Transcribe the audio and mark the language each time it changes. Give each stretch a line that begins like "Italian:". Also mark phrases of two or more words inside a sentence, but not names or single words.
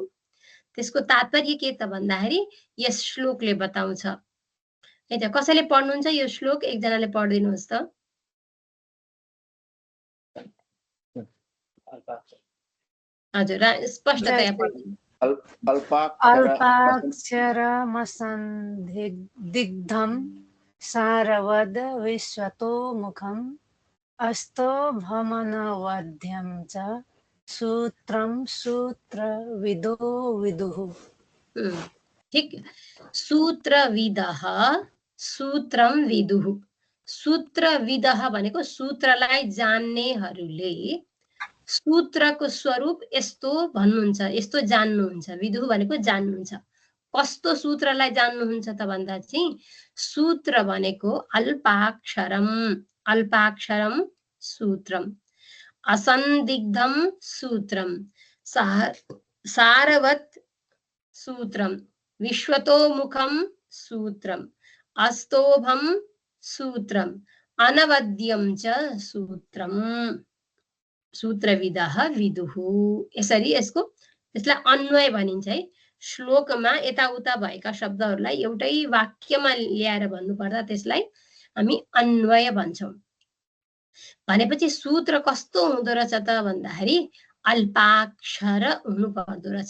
Nepali: त्यसको तात्पर्य के त भन्दाखेरि यस श्लोकले बताउँछ है त। कसैले पढ्नुहुन्छ यो श्लोक? एकजनाले पढिदिनुहोस् त। हजुर, स्पष्टतया पढ्नु।
Sanskrit: अल्पाक्षरमसन्दिग्धं सारवद विश्वतो मुखम् अस्तो भमनवध्यं च सूत्रं सूत्रविदो विदुः। ठीक, सूत्रविदः सूत्रम विदुः।
Nepali: सूत्रविदः भनेको सूत्रलाई जान्नेहरूले सूत्रको स्वरूप यस्तो भन्नुहुन्छ, यस्तो जान्नुहुन्छ। विदुः भनेको जान्नुहुन्छ। कस्तो सूत्रलाई जान्नुहुन्छ त भन्दा चाहिँ सूत्र भनेको
Sanskrit: अल्पाक्षरम, अल्पाक्षरम सूत्रम, असन्दिग्धम सूत्रम, सारवत् सूत्रम, विश्वतोमुखम सूत्रम, अस्तोभम सूत्रम, अनवद्यम च सूत्रम, सूत्रविदः विदुः।
Nepali: यसरी यसलाई अन्वय भनिन्छ है। श्लोकमा यताउता भएका शब्दहरूलाई एउटै वाक्यमा ल्याएर भन्नुपर्दा त्यसलाई हामी अन्वय भन्छौँ। भनेपछि सूत्र कस्तो हुँदो रहेछ त भन्दाखेरि अल्पाक्षर हुनुपर्दो रहेछ।